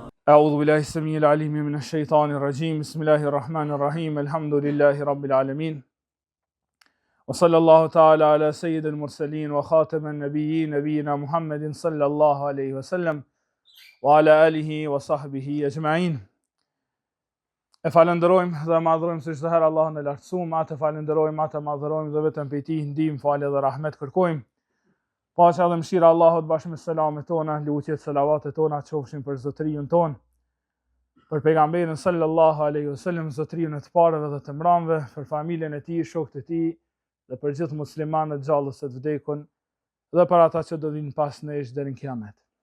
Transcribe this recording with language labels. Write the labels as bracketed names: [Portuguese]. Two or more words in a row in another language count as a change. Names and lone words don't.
[Arabic] أعوذ بالله السميع العليم من الشيطان الرجيم بسم الله الرحمن الرحيم الحمد لله رب العالمين وصلى الله تعالى على سيد المرسلين وخاتم النبيين نبينا محمد صلى الله عليه وسلم وعلى آله وصحبه أجمعين. [Albanian] E falenderojmë dhe madhrojmë se çdo herë Allahun e lartësuam, atë falenderojmë, atë madhrojmë dhe vetëm prej Tij ndihmë, falje dhe rahmet kërkojmë. Paqja dhe mëshira e Allahut bashkë me selamet tona, lutjet, selavatet tona qofshin për zotëriun ton, për pejgamberin [Arabic] صلى الله عليه وسلم, [Albanian] zotëriun e të parëve dhe të mramëve, për familjen e tij, shokët e tij dhe për gjithë muslimanët gjallës e të vdekun dhe për ata që do vinë pas nesh deri në kiamet.